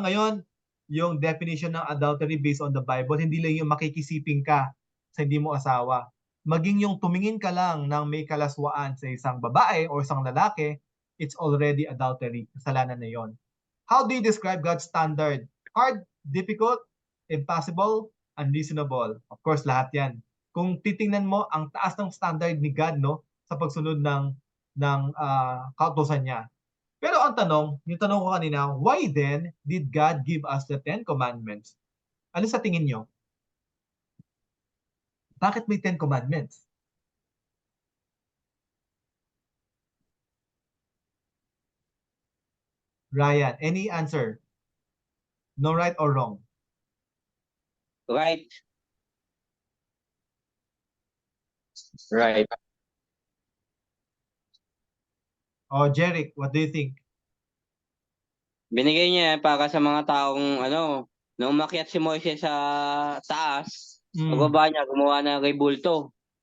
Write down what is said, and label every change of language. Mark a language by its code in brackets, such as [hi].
[tl] Ngayon, yung definition ng adultery [en] based on the Bible, [tl] hindi lang yung makikisiping ka sa hindi mo asawa. Maging yung tumingin ka lang ng may kalaswaan sa isang babae o isang lalaki, [en] it's already adultery. [tl] Kasalanan na yon. [en] How do you describe God's standard? Hard, difficult, impossible, unreasonable. Of course, [tl] lahat yan. Kung titingnan mo, ang taas ng standard ni God, no, sa pagsunod ng kautusan niya. Pero ang tanong, yung tanong ko kanina, [en] why then did God give us the 10 commandments? [tl] Ano sa tingin nyo? Bakit may 10 commandments? [en] Ryan, any answer? No right or wrong? Right. Right. Oh, Jeric, what do you think? [tl] Binigay niya yan para sa mga taong nung umakyat si Moises sa taas, pagbaba niya, gumawa na kay bulto.